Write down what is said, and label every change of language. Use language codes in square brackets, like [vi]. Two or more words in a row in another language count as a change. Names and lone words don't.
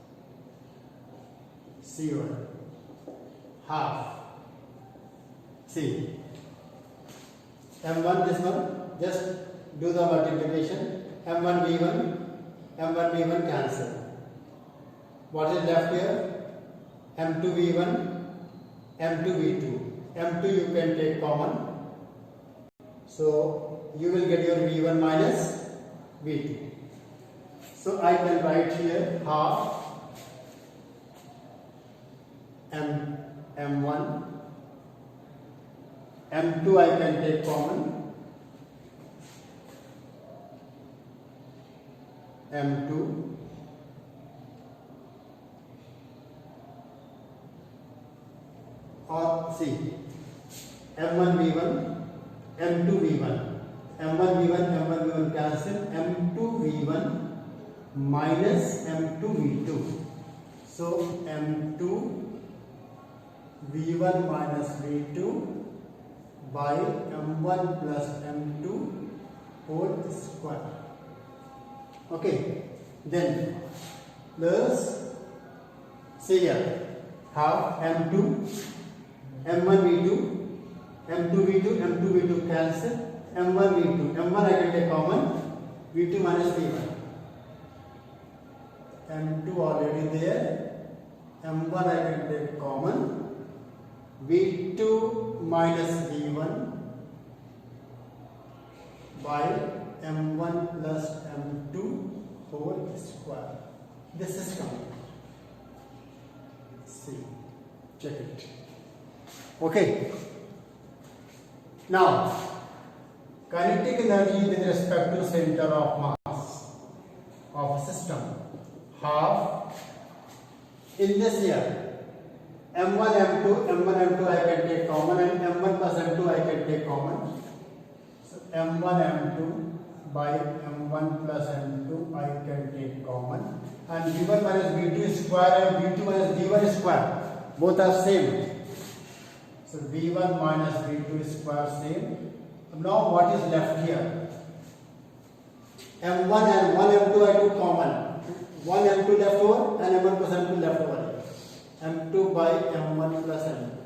[en] C1 half. See m1 this one, just do the multiplication. m1 v1 cancel. What is left here? m2 v1 m2 v2. m2 you can take common, so you will get your v1 minus v2. So I can write here half m1, m2 I can take common, m2 or see m1 v1 m2 v1, m1 v1 cancel, m2 v1 minus m2 v2. So m2 v1 minus v2 by m1 plus m2 whole square. Okay, then plus see here half m2 m1 v2 m2 v2 cancel, m1 v2, m1 I can take common, v2 minus v1, m2 already there, m1 I can take common, v2 minus v1 by m1 plus m2 whole square. This is coming. See, check it. Okay. Now, kinetic energy with respect to center of mass of a system, half in this here, m1 m2 I can take common, and m1 plus m2 I can take common. So m1 m2 by m1 plus m2 I can take common, and v1 minus v2 square and v2 minus v1 square. both are same. So V1 minus V2 square same. Now what is left here? M1 and 1 M2 I took common. 1 M2 left over and M1 plus M2 left over. M2 by M1 plus M2.